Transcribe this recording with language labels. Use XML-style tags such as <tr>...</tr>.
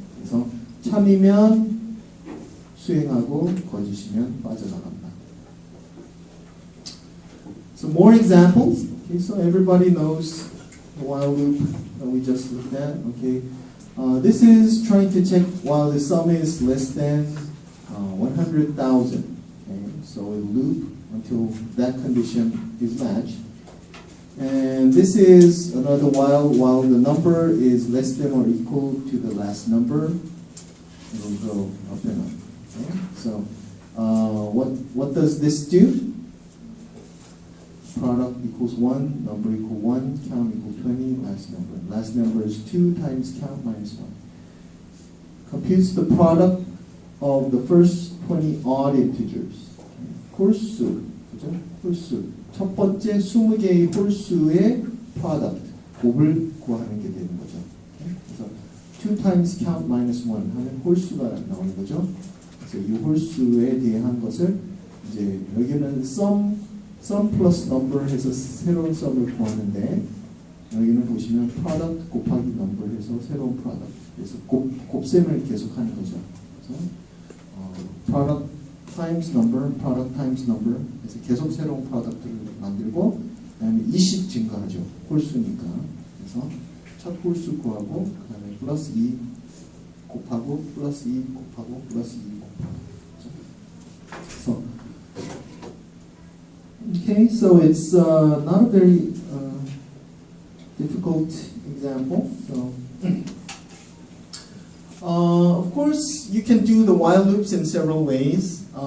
<ko>그래서 참이면 수행하고 거짓이면 빠져나간다.</ko> <en>So more examples. Okay, so everybody knows the while loop that we just looked at. Okay, this is trying to check while the sum is less than 100,000. Okay, so we loop until that condition is matched. And this is another while the number is less than or equal to the last number. It will go up and up. Okay, so what does this do? product equals 1, number equal 1, count equal 20, last number. Last number is 2 times count minus 1. Computes the product of the first 20 odd integers.</en> <ko>홀수, 그죠? 홀수. 첫 번째 20개의 홀수의 product, 곱을 구하는 게 되는 거죠. 그래서</ko> <en>2 times count minus 1</en> <ko>하면 홀수가 나오는 거죠. 그래서 이 홀수에 대한 것을 이제 여기는</ko> <en>sum plus number</en> <ko>해서 새로운 sum을 구하는데 여기는 보시면 product 곱하기 number 해서 새로운 product. 그래서 곱셈을 계속하는 거죠. 그래서</ko> <en>product times number, product times number</en> <ko>그래서 계속 새로운 product를 만들고 그다음에 20 증가하죠. 홀수니까. 그래서 첫 홀수 구하고 그다음에 플러스 2 곱하고 플러스 2 곱하고 플러스 2 곱하고.</ko> <en>So, okay, so it's not a very difficult example. So, of course, you can do the while loops in several ways.</en>